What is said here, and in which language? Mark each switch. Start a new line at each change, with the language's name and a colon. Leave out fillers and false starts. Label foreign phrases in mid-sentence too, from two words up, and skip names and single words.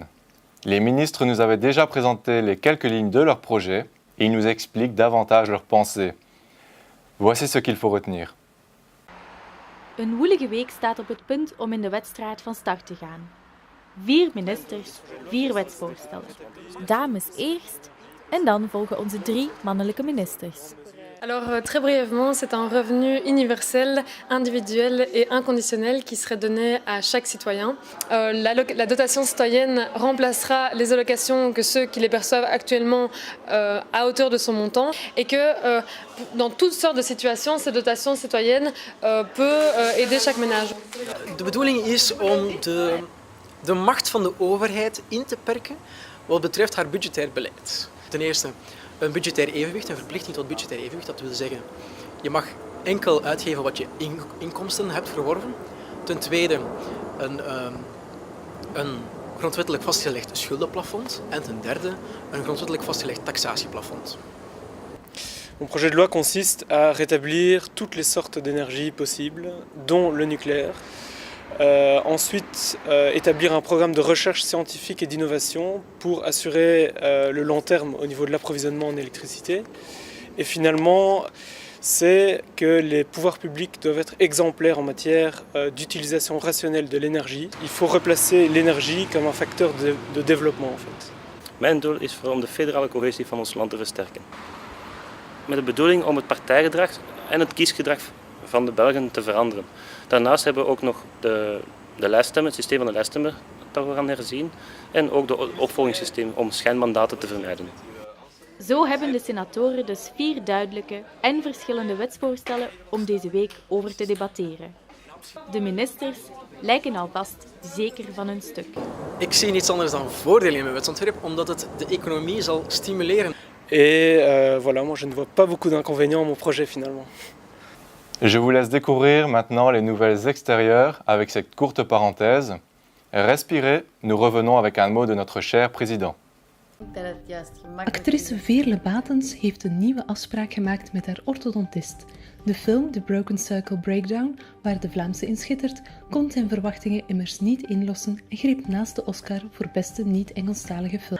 French: Les ministres nous avaient déjà présenté les quelques lignes de leur projet et ils nous expliquent davantage leurs pensées. Voici ce qu'il faut retenir.
Dutch: Een woelige week staat op het punt om in de wedstrijd van start te gaan. 4 ministers, 4 wetsvoorstellen. Dames eerst en dan volgen onze 3 mannelijke ministers.
French: Alors, très brièvement, c'est un revenu universel, individuel et inconditionnel qui serait donné à chaque citoyen. La dotation citoyenne remplacera les allocations que ceux qui les perçoivent actuellement à hauteur de son montant et que dans toutes sortes de situations, cette dotation citoyenne peut aider chaque ménage.
Dutch: De bedoeling is om de macht van de overheid in te perken wat betreft haar budgetair beleid. Ten eerste een budgetair evenwicht, een verplichting tot budgetair evenwicht. Dat wil zeggen, je mag enkel uitgeven wat je inkomsten hebt verworven. Ten tweede, een grondwettelijk vastgelegd schuldenplafond. En ten derde, een grondwettelijk vastgelegd taxatieplafond.
French: Mon projet de loi consiste à rétablir toutes les sortes d'énergie possibles, dont le nucléaire. Ensuite, établir un programme de recherche scientifique et d'innovation pour assurer le long terme au niveau de l'approvisionnement en électricité. Et finalement, c'est que les pouvoirs publics doivent être exemplaires en matière d'utilisation rationnelle de l'énergie. Il faut replacer l'énergie comme un facteur de développement en fait.
Dutch: Mijn doel is om de federale cohesie van ons land te versterken. Met de bedoeling om het partijgedrag en het kiesgedrag van de Belgen te veranderen. Daarnaast hebben we ook nog de lijststemmen, het systeem van de lijststemmen dat we gaan herzien en ook de opvolgingssysteem om schijnmandaten te vermijden. Zo hebben de senatoren dus 4 duidelijke en verschillende wetsvoorstellen om deze week over te debatteren. De ministers lijken alvast zeker van hun stuk. Ik zie niets anders dan voordelen in mijn wetsontwerp, omdat het de economie zal stimuleren.
French: Et voilà, moi je ne vois pas beaucoup d'inconvénients à mon projet finalement. Je vous laisse découvrir maintenant les nouvelles extérieures avec cette courte parenthèse. Respirez, nous revenons avec un mot de notre cher président.
Dutch: Actrice Veerle Batens heeft een nieuwe afspraak gemaakt met haar orthodontist. De film The Broken Circle Breakdown, waar de Vlaamse in schittert, kon zijn verwachtingen immers niet inlossen en greep naast de Oscar voor beste niet-Engelstalige film.